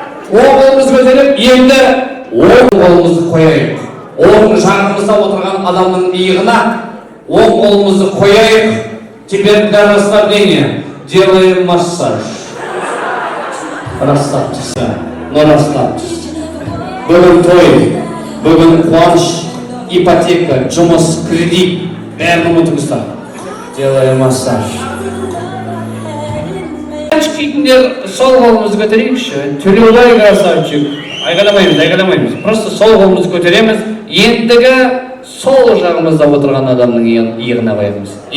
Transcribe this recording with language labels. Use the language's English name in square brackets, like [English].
[Kazakh] Оң қолымызды көтеріп, енді оң қолымызды қояйық. Оң жағымызда отырған адамның иығына Оң қолымызды қояйық. [Russian] Теперь для расслабления делаем массаж. Расслабьтесь, но расслабьтесь. [Kazakh] Бүгін той, бүгін қуаныш, ипотека, жұмыс, кредит, бәрін ұмытыңыздар. [Russian] Делаем массаж. [Kazakh] Кийтіндер сол қолымызды көтерейікші. Төлеубай красавчик. Айғаламаймыз. Просто сол қолымызды көтереміз. Ендігі сол жағымызда отырған адамның иығына қоямыз.